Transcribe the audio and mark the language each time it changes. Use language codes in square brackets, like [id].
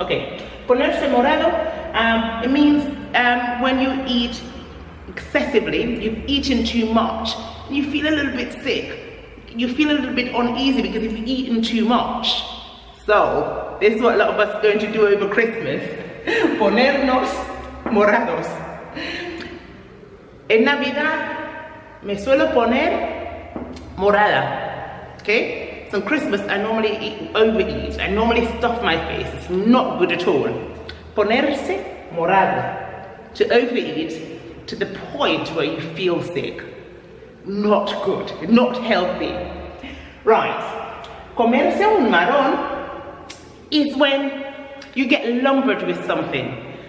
[en] Okay, [es] ponerse morado, [en] it means when you eat excessively, you've eaten too much, you feel a little bit sick, you feel a little bit uneasy because you've eaten too much. So this is what a lot of us are going to do over Christmas. [es] Ponernos morados. En Navidad me suelo poner morada. [en] Okay, so on Christmas I normally overeat, I normally stuff my face. It's not good at all. [es] Ponerse morado, [en] to overeat to the point where you feel sick. Not good, not healthy. Right, [es] comerse un marrón [en] is when you get lumbered with something.